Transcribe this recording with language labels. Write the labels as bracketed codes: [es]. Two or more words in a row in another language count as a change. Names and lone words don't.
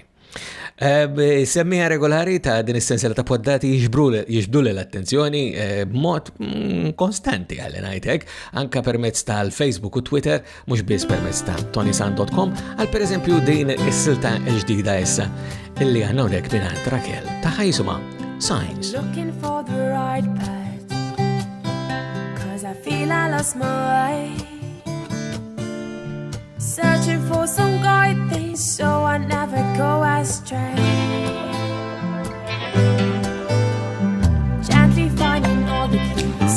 [mt] Semmija regolari ta' din is-sensiela ta' poddati jiġbdu l-attenzjoni b'mod konstanti għalli ngħidlek anke permezz tal-Facebook u Twitter mhux biss permezz ta' ToniSant.com għal pereżempju din is-silta l-ġdida issa illi għandna hawnhekk mingħand Rakel tagħha jisimha Signs. [en] Looking for the right path, 'cause I feel I lost my way. Searching for some guidance so I never go astray. Gently finding all the clues.